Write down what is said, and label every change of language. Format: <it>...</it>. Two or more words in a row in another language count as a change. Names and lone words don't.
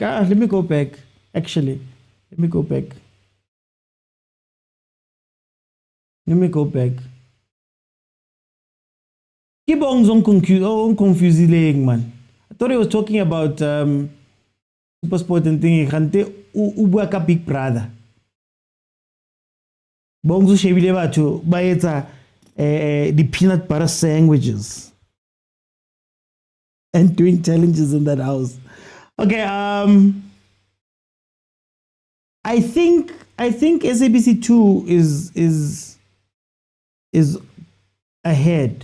<en>Actually, let me go back. Keep on confusing, man. I thought he was talking about Supersport and thing.</en> <st>Ubuaka Big Brother. Bongzu shebile batho ba etsa</st> <en>the peanut butter sandwiches and doing challenges in that house. Okay, I think SABC 2 is ahead.</en>